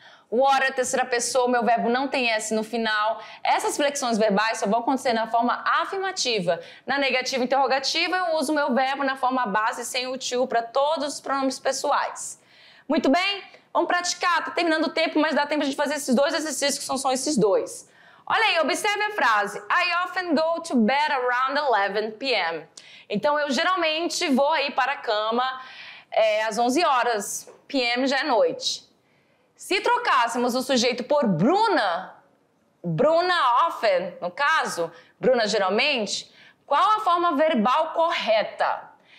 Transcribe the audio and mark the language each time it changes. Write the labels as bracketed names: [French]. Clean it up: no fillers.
[Portuguese] Water, terceira pessoa, meu verbo não tem S no final. Essas flexões verbais só vão acontecer na forma afirmativa. Na negativa e interrogativa, eu uso o meu verbo na forma base sem o to para todos os pronomes pessoais. Muito bem? Vamos praticar. Tá terminando o tempo, mas dá tempo de fazer esses dois exercícios que são só esses dois. Olha aí, observe a frase. [English] I often go to bed around 11 p.m. [Portuguese] Então, eu geralmente vou aí para a cama às 11 horas. p.m. já é noite. Se trocássemos o sujeito por Bruna, Bruna often, no caso, Bruna geralmente, qual a forma verbal correta?